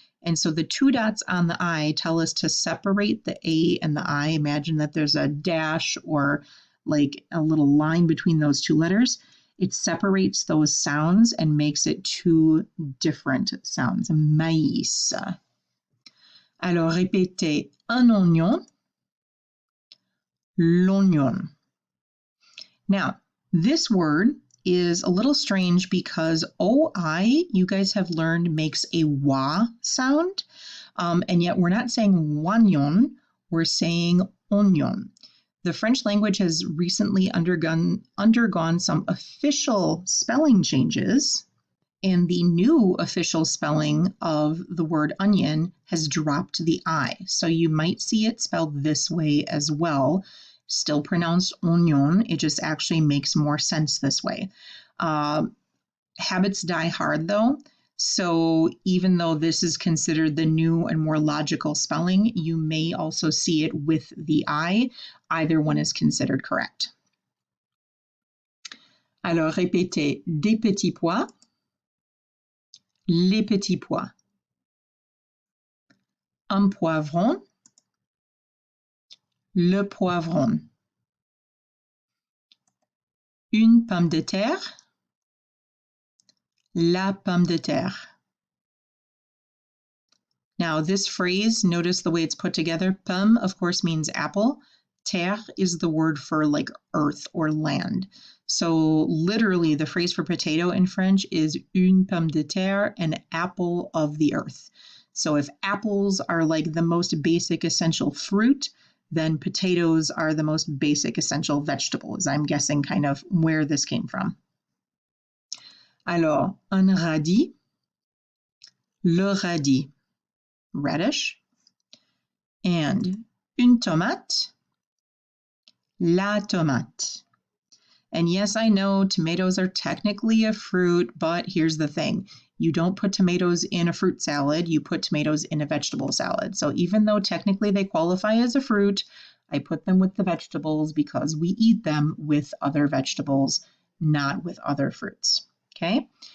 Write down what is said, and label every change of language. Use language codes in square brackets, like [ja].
[en] And so the 2 dots on the I tell us to separate the A and the I. Imagine that there's a dash or like a little line between those 2 letters. It separates those sounds and makes it 2 different sounds. [fr] Maïs. Alors répétez un oignon, l'oignon. [en] Now, this word is a little strange because OI, you guys have learned, makes a wa sound, and yet we're not saying oignon, we're saying oignon. The French language has recently undergone some official spelling changes, and the new official spelling of the word onion has dropped the I. So you might see it spelled this way as well, still pronounced oignon. It just actually makes more sense this way. Habits die hard though. So even though this is considered the new and more logical spelling, you may also see it with the I. Either one is considered correct. [fr] Alors répétez des petits pois, les petits pois. Un poivron, le poivron. Une pomme de terre, la pomme de terre. [en] Now this phrase, notice the way it's put together. Pomme, of course, means apple. Terre is the word for like earth or land. So literally the phrase for potato in French is une pomme de terre, an apple of the earth. So if apples are like the most basic essential fruit, then potatoes are the most basic essential vegetables. I'm guessing kind of where this came from. [fr] Alors, un radis, le radis, radish, and une tomate, la tomate. [en] And yes, I know tomatoes are technically a fruit, but here's the thing. You don't put tomatoes in a fruit salad, you put tomatoes in a vegetable salad. So even though technically they qualify as a fruit, I put them with the vegetables because we eat them with other vegetables, not with other fruits. Okay?